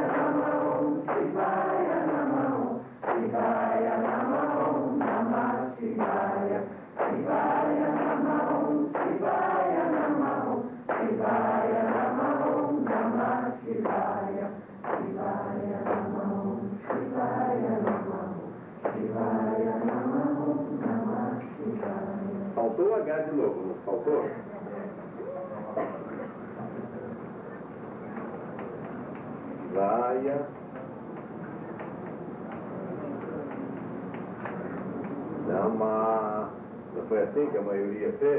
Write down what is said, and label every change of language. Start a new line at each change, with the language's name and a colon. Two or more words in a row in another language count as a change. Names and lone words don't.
Sanskrit: Namaon, Shivaya Namaon, Shivaya Namaon, Namah Shivaya, Shivaya Namaon, Shivaya Namaon, Shivaya Namaon, Namah Shivaya, Shivaya Namaon, Shivaya Namaon, Shivaya Namaon, Namah Shivaya.
Portuguese: Faltou o H de novo, não faltou?
Sanskrit: Shivaya Namah.
Portuguese: Não foi assim que a maioria fez?